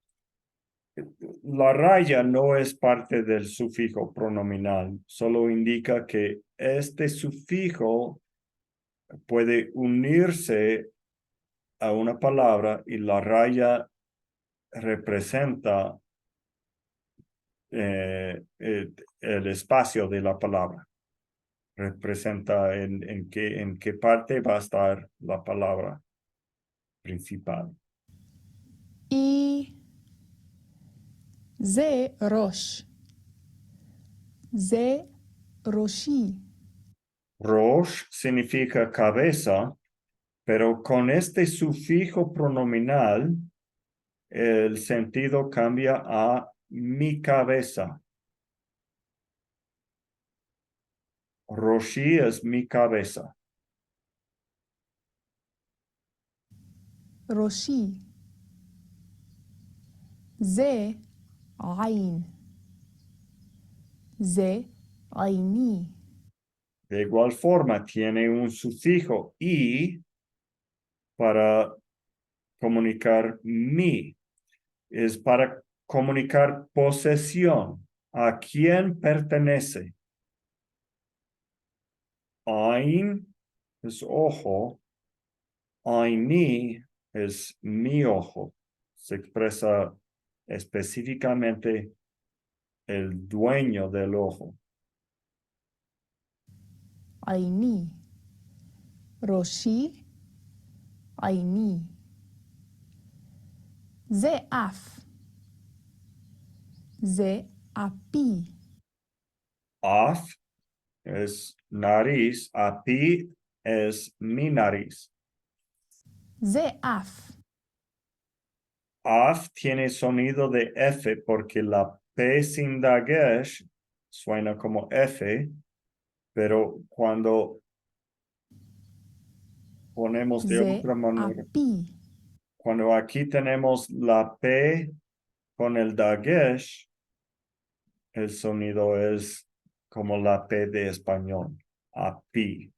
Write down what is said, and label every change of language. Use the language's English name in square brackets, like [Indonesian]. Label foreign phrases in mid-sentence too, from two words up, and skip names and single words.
[Spanish] La raya no es parte del sufijo pronominal, solo indica que este sufijo puede unirse a una palabra y la raya representa el espacio de la palabra. Representa en qué parte va a estar la palabra principal. [Hebrew] y זה ראש. זה ראשי. [Spanish] Rosh significa cabeza, pero con este sufijo pronominal, el sentido cambia a mi cabeza. Roshi es mi cabeza. [Hebrew] ראשי. זה עין. זה עיני. [Spanish] De igual forma, tiene un sufijo y para comunicar mi. Es para comunicar posesión. ¿A quién pertenece? Ain es ojo. Aini es mi ojo. Se expresa específicamente el dueño del ojo. [Hebrew] עיני. ראשי. عيني זה אף זה אפי [Spanish] Af es nariz, api es mi nariz. [Hebrew] זה אף [Spanish] Af tiene sonido de F porque la P sin dagesh suena como F, pero cuando ponemos de [Hebrew] זה [Spanish] otra manera, [Hebrew] אפי [Spanish] cuando aquí tenemos la P con el dagesh, el sonido es como la P de español, api.